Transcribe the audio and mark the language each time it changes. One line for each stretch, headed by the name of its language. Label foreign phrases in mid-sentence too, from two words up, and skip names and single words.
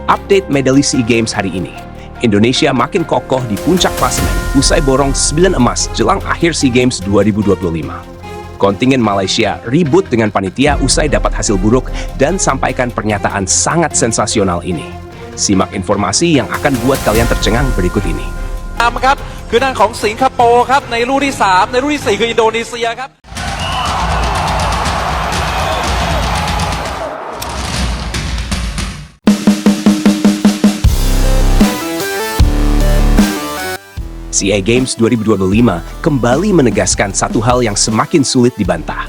Indonesian: Update medali SEA Games hari ini. Indonesia makin kokoh di puncak klasemen usai borong 9 emas jelang akhir SEA Games 2025. Kontingen Malaysia ribut dengan panitia usai dapat hasil buruk dan sampaikan pernyataan sangat sensasional ini. Simak informasi yang akan buat kalian tercengang berikut ini.
Thai: ครับคือทางของสิงคโปร์ครับในลูกที่3ในลูกที่4คืออินโดนีเซียครับ
Indonesian: SEA Games 2025 kembali menegaskan satu hal yang semakin sulit dibantah.